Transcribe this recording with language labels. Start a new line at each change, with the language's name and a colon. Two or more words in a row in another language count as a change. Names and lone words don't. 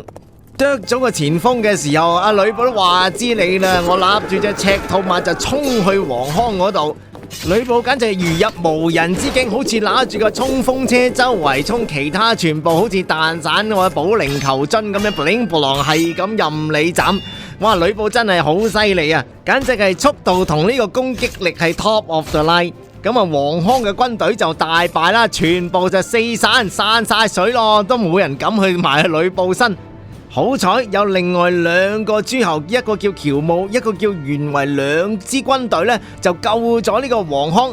Cantonese: 剁咗個前鋒嘅時候，阿呂布都話知你啦，我立住隻赤兔馬就衝去黃康嗰度。呂布簡直係如入無人之境，好似拿住個衝鋒車周圍衝，其他全部好似彈散或者保齡球樽咁樣
English: bling bling
Cantonese: 係咁任你斬。哇！呂布真係好犀利啊，簡直係速度同呢個攻擊力係
English: top of the line。
Cantonese: 咁啊，黃康嘅軍隊就大敗啦，全部就四散晒水咯，都冇人敢去埋去呂布身。好彩有另外2個諸侯，一個叫喬瑁，一個叫袁維，兩支軍隊呢就救咗呢個黃康。